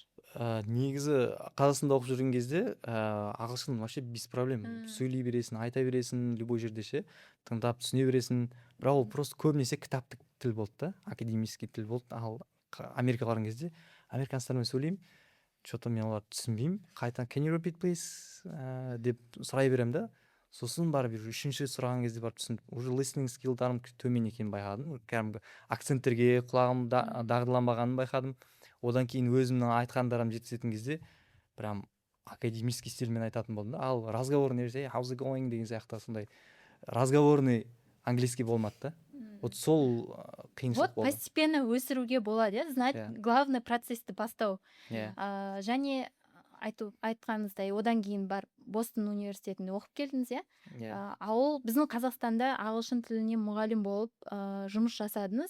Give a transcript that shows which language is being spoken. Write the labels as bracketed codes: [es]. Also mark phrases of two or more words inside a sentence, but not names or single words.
[kk] Негізі Қазақстанда оқып жүрген кезде ағылшын [ru] вообще без проблем. [kk] Сөйлей бересің, айта бересің, любой жерде ше, тыңдап түсіне бересің. Бірақ ол просто көбінесе кітаптық тіл болды да, академический тіл болды. Ал Америкаға барған кезде американецтермен сөйлеймін, что-то мен оларды түсінбеймін. Қайта [en] can you repeat please [kk] деп сұрай беремін да. Сосын барып үшінші сұраған кезде барып түсіндім. Уже [en] listening skillдарым [kk] төмен екенін байқадым. Кәдімгі акценттерге құлағым дағдыланбағанын байқадым. Одан кейін өзімнің айтқандарым жеткізетін кезде прям [ru] академический стильмен [kk] айтатын болдым да. Ал разговорный [en] how's it going [kk] деген сияқты сондай [ru] разговорный английский [kk] болмады да. Вот сол қиыншылық болды. [ru] Вот постепенно [kk] өсіруге болады, [ru] знать, главный процессті [kk] бастау. Және айтқанымыздай, одан кейін барып Бостон университетінде оқып келдіңіз, ол біздің Қазақстанда ағылшын тіліне мұғалім болып жұмыс жасадыңыз.